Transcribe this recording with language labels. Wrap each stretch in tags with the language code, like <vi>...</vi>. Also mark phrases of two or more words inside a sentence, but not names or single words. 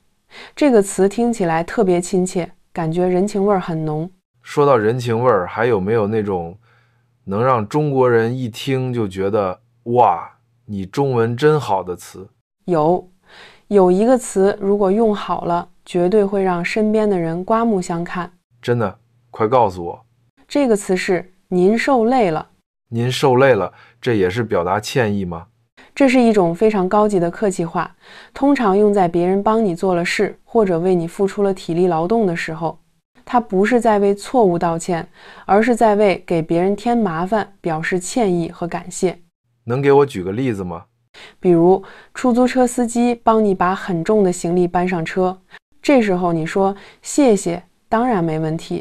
<zh>這個詞聽起來特別親切，感覺人情味兒很濃。說到人情味兒，還有沒有那種能讓中國人一聽就覺得哇，你中文真好的詞？有一個詞如果用好了，絕對會讓身邊的人刮目相看。真的？快告訴我。這個詞是您受累了。您受累了，這也是表達歉意嗎？這是一種非常高級的客氣話，通常用在別人幫你做了事，或者為你付出了體力勞動的時候。它不是在為錯誤道歉，而是在為給別人添麻煩表示歉意和感謝。能給我舉個例子嗎？比如出租車司機幫你把很重的行李搬上車，這時候你說謝謝，當然沒問題。</zh>